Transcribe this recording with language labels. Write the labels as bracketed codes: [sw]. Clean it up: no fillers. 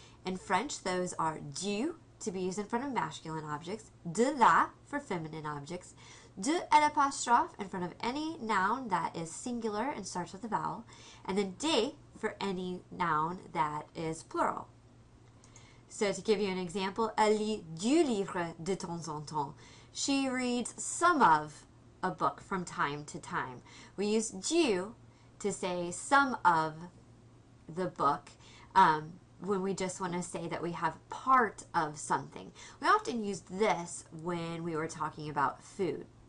[en] In French, those are du, to be used in front of masculine objects, de la for feminine objects, de l'apostrophe in front of any noun that is singular and starts with a vowel, and then de for any noun that is plural. So to give you an example, [fr] elle lit du livre de temps en temps. [en] She reads some of a book from time to time. We use du to say some of the book when we just want to say that we have part of something. We often used this when we were talking about food.